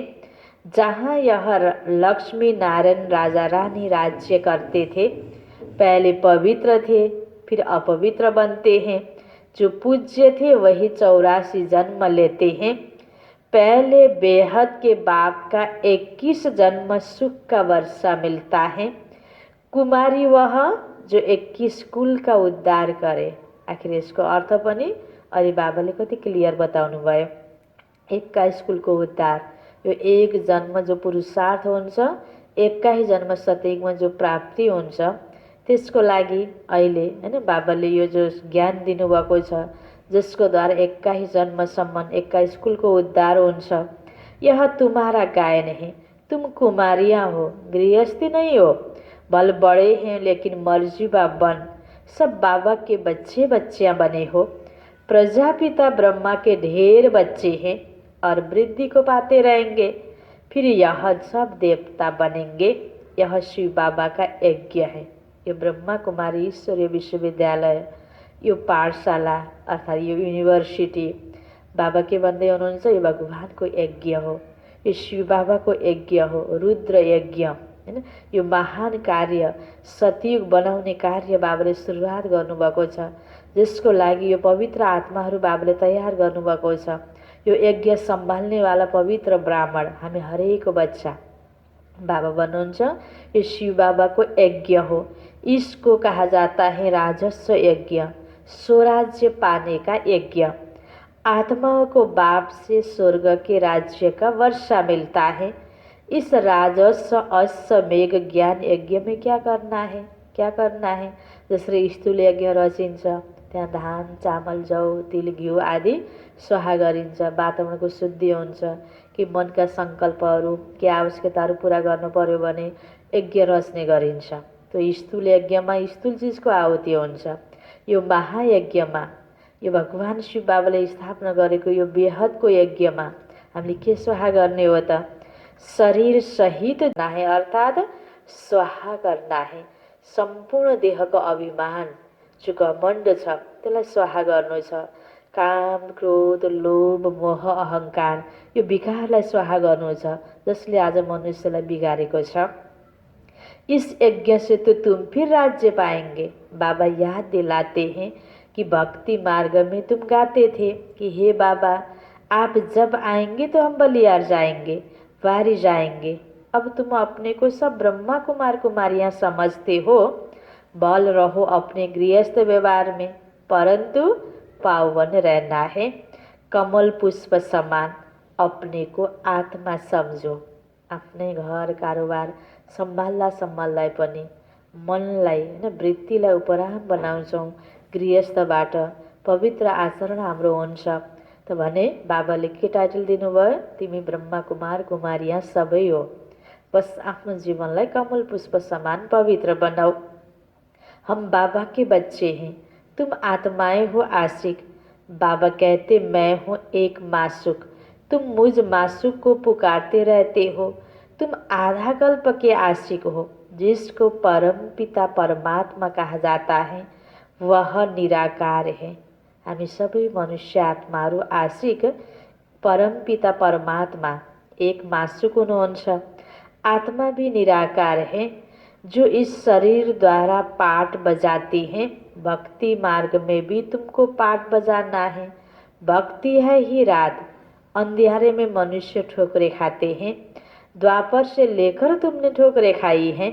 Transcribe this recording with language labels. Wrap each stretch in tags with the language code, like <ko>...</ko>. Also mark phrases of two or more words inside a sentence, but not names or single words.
<hi>जहाँ यह लक्ष्मी नारायण राजा रानी राज्य करते थे, पहले पवित्र थे फिर अपवित्र बनते हैं। जो पूज्य थे वही 84 जन्म लेते हैं। पहले बेहद के बाप का 21 जन्म सुख का वर्षा मिलता है। कुमारी वह जो 21 कुल का उद्धार करे।</hi> <ne>आखिर यसको अर्थ पनि अलि बाबाले कति क्लियर बताउनु भयो। 21 कुलको उद्धार, यो एक जन्म जो पुरुषार्थ हुन्छ, 21 जन्म सतयुगमा जो प्राप्ति हुन्छ, त्यसको लागि अहिले हैन बाबाले यो जो ज्ञान दिनुभएको छ,</ne> <hi>जिसको द्वारा</hi> <ne>21 जन्मसम्म 21 कुलको उद्धार हुन्छ।</ne> <hi>यह तुम्हारा गायन है। तुम कुमारियाँ हो, गृहस्थी नहीं हो। बल बड़े हैं लेकिन मर्जीबा बन। सब बाबा के बच्चे बच्चियाँ बने हो। प्रजापिता ब्रह्मा के ढेर बच्चे हैं और वृद्धि को पाते रहेंगे। फिर यह सब देवता बनेंगे। यह शिव बाबा का यज्ञ है।</hi> <ne>ये ब्रह्मा कुमारी ईश्वरीय विश्वविद्यालय, यो पाठशाला अर्थात् यो यूनिवर्सिटी बाबा के भन्दै हुनुहुन्छ, यो भगवानको यज्ञ हो, यो शिव बाबाको यज्ञ हो, रुद्र यज्ञ हैन। यो महान कार्य सतयुग बनाउने कार्य बाबाले सुरुवात गर्नुभएको छ, जसको लागि यो पवित्र आत्माहरू बाबाले तयार गर्नुभएको छ। यो यज्ञ सम्हाल्ने वाला पवित्र ब्राह्मण हामी हरेक बच्चा बाबा भन्नुहुन्छ, यो शिव बाबा को यज्ञ हो।</ne> <hi>इसको कहा जाता है राजस्व यज्ञ, स्वराज्य पाने का यज्ञ। आत्माओं को बाप से स्वर्ग के राज्य का वर्षा मिलता है। इस राजस्व अश्वमेघ ज्ञान यज्ञ में क्या करना है? क्या करना है?</hi> <ne>जसरी स्थूल यज्ञ रचिन्छ, त्यहाँ धान चामल जौ तिल घिउ आदि स्वाहा गरिन्छ। वातावरणको शुद्धि हुन्छ कि मनका सङ्कल्पहरू के आवश्यकताहरू पुरा गर्नु पर्यो भने यज्ञ रच्ने गरिन्छ। त्यो स्थूल यज्ञमा स्थूल चिजको आहुति हुन्छ। यो महायज्ञमा, यो भगवान शिव बाबाले स्थापना गरेको यो बेहदको यज्ञमा हामीले के स्वाहा गर्ने हो त?</ne> <hi>शरीर सहित करना है, अर्थात् स्वाहा करना है।</hi> <ne>सम्पूर्ण देहको अभिमान जो घमण्ड छ त्यसलाई स्वाहा गर्नु छ। काम क्रोध लोभ मोह अहंकार यो विकारलाई स्वाहा गर्नु छ, जसले आज मनुष्यलाई बिगारेको छ।</ne> <hi>इस यज्ञ से तो तुम फिर राज्य पाएंगे। बाबा याद दिलाते हैं कि भक्ति मार्ग में तुम गाते थे कि हे बाबा, आप जब आएंगे तो हम बलियार जाएंगे, वारी जाएंगे। अब तुम अपने को सब ब्रह्मा कुमार कुमारियाँ समझते हो। बल रहो अपने गृहस्थ व्यवहार में, परंतु पावन रहना है। कमल पुष्प समान अपने को आत्मा समझो।</hi> <ne>आफ्नै घर कारोबार सम्हाल्दा पनि मनलाई हैन वृत्तिलाई उपराम बनाउँछौँ। गृहस्थबाट पवित्र आचरण हाम्रो हुन्छ त भने बाबाले के टाइटल दिनुभयो? तिमी ब्रह्मा कुमार कुमारियाँ सबै हो। बस आफ्नो जीवनलाई कमल पुष्प समान पवित्र बनाओ।</ne> <hi>हम बाबा के बच्चे हैं, तुम आत्माएं हो आशिक। बाबा कहते मैं हूँ एक मासूक, तुम मुझ मासूक को पुकारते रहते हो। तुम आधा कल्प के आशिक हो। जिसको परम पिता परमात्मा कहा जाता है वह निराकार है।</hi> <ne>हामी सबै मनुष्य आत्माहरू आशिक परम पिता परमात्मा एक मासूक हुनुहुन्छ।</ne> <hi>आत्मा भी निराकार है जो इस शरीर द्वारा पाठ बजाती हैं। भक्ति मार्ग में भी तुमको पाठ बजाना है। भक्ति है ही रात, अंधियारे में मनुष्य ठोकरे खाते हैं। द्वापर से लेकर तुमने ठोकरे खाई हैं।</hi>